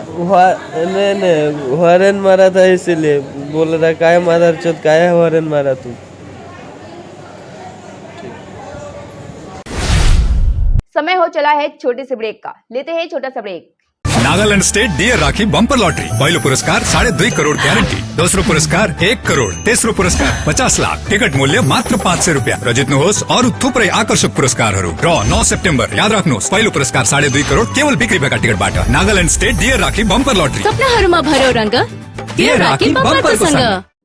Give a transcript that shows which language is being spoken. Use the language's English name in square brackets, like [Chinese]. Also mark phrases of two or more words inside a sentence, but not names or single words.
[Hindi] नहीं, हॉर्न मारा था, इसीलिए बोल रहा काहे मादर चोद, काहे हॉर्न मारा तू। समय हो चला है छोटे से ब्रेक का, लेते हैं छोटा सा ब्रेक। [Nepali] नागालैंड स्टेट डियर राखी बंपर लॉटरी पहिलो पुरस्कार 2.5 करोड़ गॅरंटी, दोस्रो पुरस्कार 1 करोड़, तेस्रो पुरस्कार 50 लाख, टिकट मूल्य मात्र 500 रुपियाँ र जित्नुहोस् अरू थुप्रै आकर्षक पुरस्कारहरू। ड्र 9 सेप्टेम्बर, याद राख्नुहोस् पहिलो पुरस्कार 2.5 करोड़ केवल बिक्री भएका टिकटबाट। नागालैंड स्टेट डियर राखी बंपर लॉटरी, सपनाहरूमा भर्यो रंग, डियर राखी बम्परको सँग।